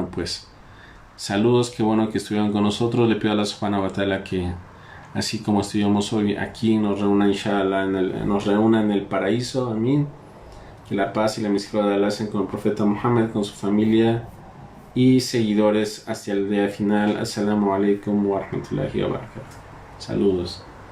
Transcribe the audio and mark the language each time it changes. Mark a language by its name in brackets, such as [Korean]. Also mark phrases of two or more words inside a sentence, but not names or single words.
[Spanish] Y bueno, pues Saludos, qué bueno que estuvieron con nosotros. Le pido a la [Arabic] سبحانه وتعالى [Spanish] que, así como estuvimos hoy aquí, nos reúna, inshallah, nos reúna en el paraíso. Amén. Que la paz y la misericordia de Allah sean con el profeta Muhammad, con su familia y seguidores hasta el día final. [Arabic] السلام عليكم ورحمة الله وبركاته. [Spanish] Saludos.